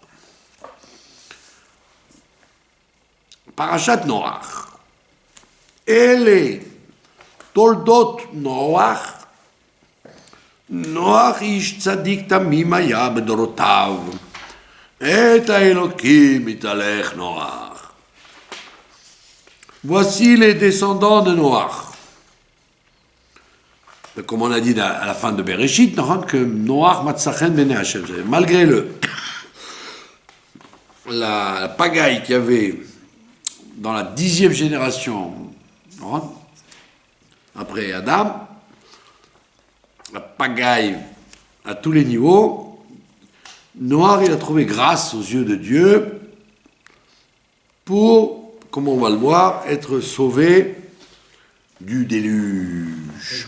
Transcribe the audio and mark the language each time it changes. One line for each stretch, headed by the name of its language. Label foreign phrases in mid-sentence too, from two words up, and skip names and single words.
Hebrew: Parashat Noach. אלה תולדות נוח. נוח איש צדיק תמים היה בדורותיו. את האלוקים התהלך נוח.
French: Voici les descendants de Noach. Comme on a dit à la fin de Bereshit, que Noach
Hebrew: מצא חן בעיני השם.
French: Malgré la pagaille qu'il y avait dans la 10e génération, après Adam, la pagaille à tous les niveaux, Noach il a trouvé grâce aux yeux de Dieu pour, comme on va le voir, être sauvé du déluge.